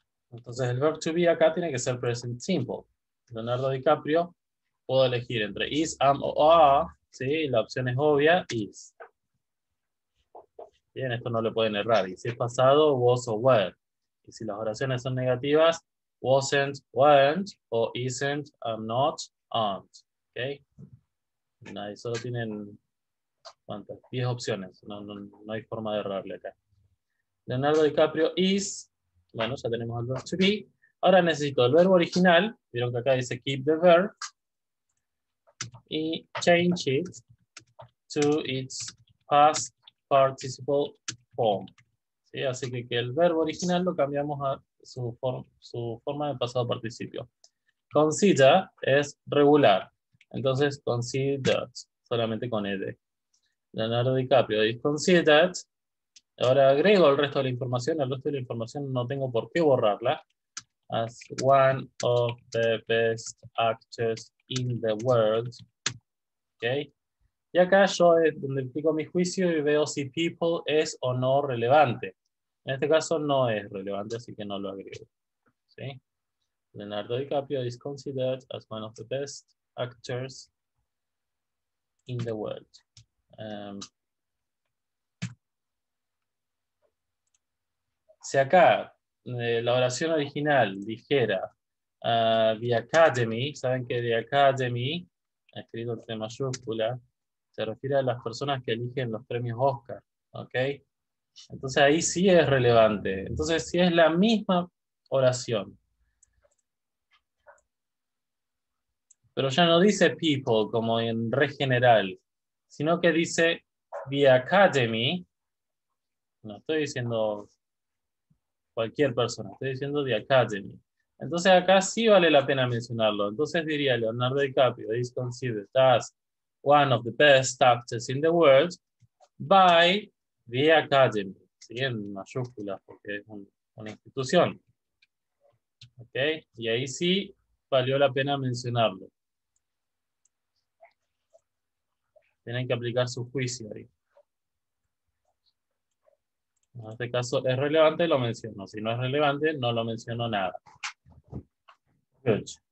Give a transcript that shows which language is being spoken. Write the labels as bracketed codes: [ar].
[es] Entonces el verb to be acá tiene que ser present simple. Leonardo DiCaprio, puedo elegir entre is, am o are, ¿sí? La opción es obvia, is. Bien, esto no le pueden errar. Y si es pasado, was o were. Y si las oraciones son negativas, wasn't, weren't, o isn't, am not, aren't. ¿Ok? Ahí solo tienen, ¿cuántas? 10 opciones. No hay forma de errarle acá. Leonardo DiCaprio is, bueno, ya tenemos el verb to be. Ahora necesito el verbo original, vieron que acá dice [en] keep the verb, [es] y [en] change it to its past participle form. [es] ¿Sí? Así que el verbo original lo cambiamos a su forma de pasado participio. Consider es regular, entonces considered. solamente con ed. [en] Leonardo DiCaprio is considered. [es] Ahora agrego el resto de la información. El resto de la información no tengo por qué borrarla. [en] As one of the best actors in the world. [es] ¿Ok? Y acá yo es donde explico mi juicio y veo si people es o no relevante. En este caso no es relevante, así que no lo agrego. ¿Sí? [en] Leonardo DiCaprio is considered as one of the best actors in the world. [es] Si acá la oración original dijera The Academy, saben que The Academy, escrito entre mayúscula, se refiere a las personas que eligen los premios Oscar, ¿ok? Entonces ahí sí es relevante. Entonces si es la misma oración, pero ya no dice people como en re general, sino que dice The Academy, no estoy diciendo cualquier persona, estoy diciendo The Academy. Entonces acá sí vale la pena mencionarlo. Entonces diría [en] Leonardo DiCaprio is considered as one of the best actors in the world by the Academy. [es] ¿Sí? En mayúsculas, porque es una institución. ¿Ok? Y ahí sí valió la pena mencionarlo. Tienen que aplicar su juicio ahí. En este caso es relevante, lo menciono. Si no es relevante, no lo menciono nada. Good.